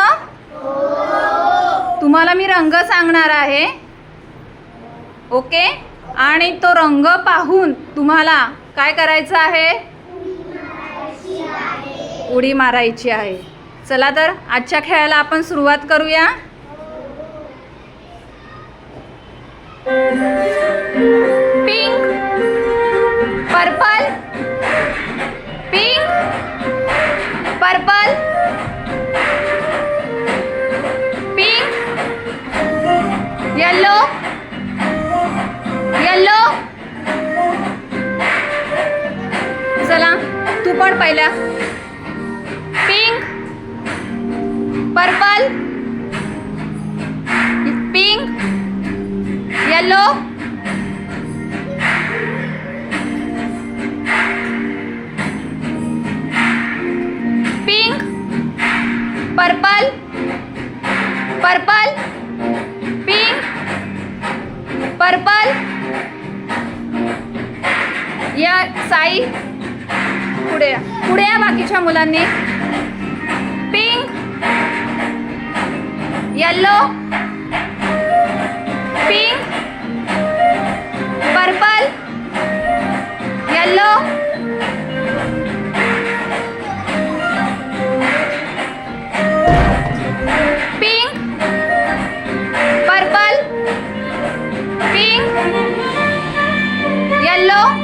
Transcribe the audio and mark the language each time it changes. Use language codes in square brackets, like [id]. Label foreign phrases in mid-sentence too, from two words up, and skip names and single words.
[mr] तुम्हाला मी रंग सांगणार आहे, ओके? आणि तो रंग पाहून तुम्हाला काय करायचं आहे? उडी मारायची आहे. चला तर आजच्या खेळाला आपण सुरुवात करूया. [en] pink, purple, pink, purple, pink, yellow, yellow. [mr] चला, तू पण पहिला. [en] pink, purple, pink, yellow, pink, purple, purple, pink, purple. [mr] या साई पुढे या, पुढे या बाकीच्या मुलांनी. [en] pink, yellow, pink, purple, yellow, pink, purple, pink, yellow,